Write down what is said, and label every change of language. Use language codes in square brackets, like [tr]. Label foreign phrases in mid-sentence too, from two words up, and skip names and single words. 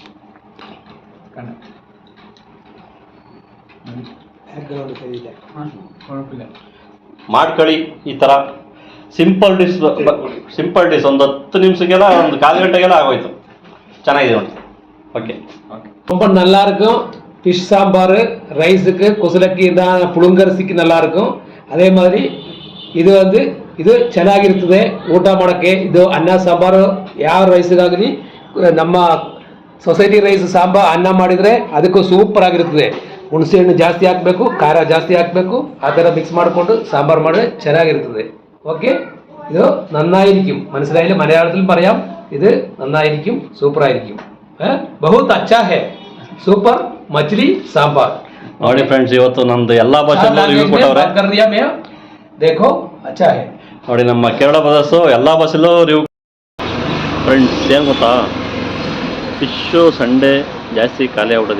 [kn] ಮಾಡ್ಕೊಳ್ಳಿ ಈ ಥರ ಸಿಂಪಲ್ ಡಿಶ್. ಒಂದು 10 ನಿಮಿಷಕ್ಕೆಲ್ಲ, ಒಂದು 1/4 ಗಂಟೆಗೆಲ್ಲ ಆಗೋಯ್ತು. ಚೆನ್ನಾಗಿದೆ ನೋಡಿ. ಓಕೆ, [ta] ரொம்ப நல்லா இருக்கும். ஃபிஷ் சாம்பார் ரைஸுக்கு, [kn] ಕುಸಲಕ್ಕಿ ಪುಳುಂಗರ್ಸಿಕ್ಕೆ [ta] நல்லா இருக்கும். [kn] ಅದೇ ಮಾದರಿ ಇದು ಚೆನ್ನಾಗಿರ್ತದೆ ಊಟ ಮಾಡೋಕ್ಕೆ. ಇದು ಅನ್ನ ಸಾಂಬಾರು ಯಾವ ರೈಸ್ಗಾಗಲಿ, ನಮ್ಮ ಸೊಸೈಟಿ ರೈಸ್ ಸಾಂಬಾರು ಅನ್ನ ಮಾಡಿದರೆ ಅದಕ್ಕೂ ಸೂಪರ್ ಆಗಿರ್ತದೆ. ಹುಣಸೆ ಹಣ್ಣು ಜಾಸ್ತಿ ಹಾಕಬೇಕು, ಖಾರ ಜಾಸ್ತಿ ಹಾಕಬೇಕು. ಆ ಥರ ಮಿಕ್ಸ್ ಮಾಡಿಕೊಂಡು ಸಾಂಬಾರು ಮಾಡಿದ್ರೆ ಚೆನ್ನಾಗಿರ್ತದೆ. [ml] ಓಕೆ, ಇದು നന്നായിരിക്കും. മനസ്സിലായില്ലേ? മലയാളത്തിൽ പറയാം, ഇത് നന്നായിരിക്കും, സൂപ്പർ ആയിരിക്കും. [hi] बहुत अच्छा है. [kn] ಸೂಪರ್ ಮಚ್ಲಿ ಸಾಂಬಾರ್. ನೋಡಿ ಫ್ರೆಂಡ್ಸ್, ಇವತ್ತು ನಮ್ದು ಎಲ್ಲಾ ಭಾಷೆಯಲ್ಲೂ ರಿವ್ಯೂ ಕೊಟ್ಟವ್ರೆ. [hi] देखो अच्छा है. [kn] ನೋಡಿ, ನಮ್ಮ ಕೇರಳ ಬ್ರದರ್ಸು ಎಲ್ಲಾ ಭಾಷೆಯಲ್ಲೂ ರಿವ್ಯೂ. ಫ್ರೆಂಡ್ಸ್, ಏನು ಗೊತ್ತಾ, ಫಿಶ್ಶು ಸಂಡೇ ಜಾಸ್ತಿ ಖಾಲಿ ಆಗ್ಬಿಟ್ಟದೆ.